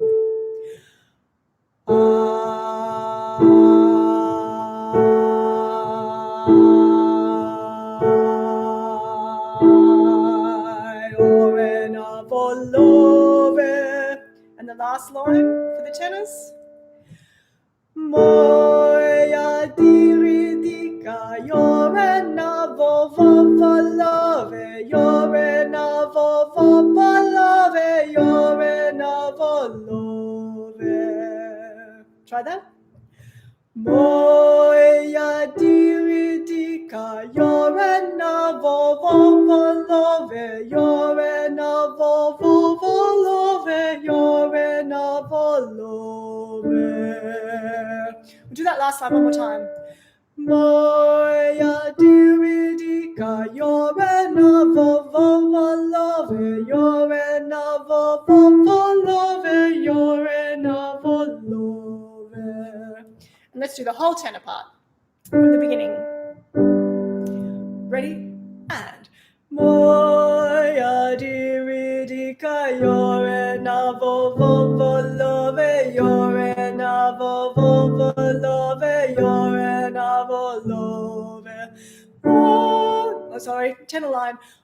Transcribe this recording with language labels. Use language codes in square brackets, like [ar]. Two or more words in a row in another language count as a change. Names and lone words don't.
[en] And the last line for the tenors. [sw] Moja, Diridika, Jore, na, volove, Jore, na, volove, Jore, na, volove. [en] Try that. [sw] Moja, Diridika, Jore, na, volove, Jore, na, volove, Jore, na, volove. [en] We'll do that last line one more time. [sw] Moja, Diridika, Jore, na, volove, Jore, na, volove, Jore, na, volove. [en] And let's do the whole tenor part from the beginning. Ready? [sw] And Moja, Diridika, Jore, na, volove, Jore, na, volove, Jore, na, volove. [en] Oh, sorry, tenor line.